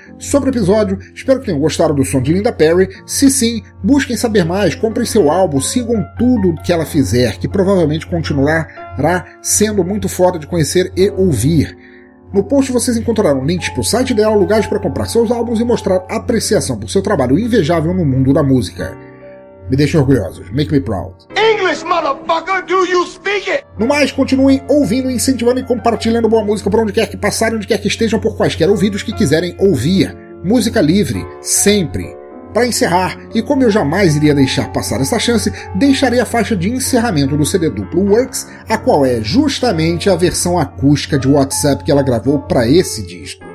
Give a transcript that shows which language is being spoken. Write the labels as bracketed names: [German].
[Portuguese] Sobre o episódio, espero que tenham gostado do som de Linda Perry. Se sim, busquem saber mais, comprem seu álbum, sigam tudo que ela fizer, que provavelmente continuará sendo muito foda de conhecer e ouvir. No post vocês encontrarão links para o site dela, lugares para comprar seus álbuns e mostrar apreciação por seu trabalho invejável no mundo da música. Me deixem orgulhosos. [English] Make me proud. English, motherfucker, do you speak it? [Portuguese] No mais, continuem ouvindo, incentivando e compartilhando boa música por onde quer que passarem, onde quer que estejam, por quaisquer ouvidos que quiserem ouvir. Música livre, sempre. Para encerrar, e como eu jamais iria deixar passar essa chance, deixarei a faixa de encerramento do CD duplo Works, a qual é justamente a versão acústica de WhatsApp que ela gravou para esse disco.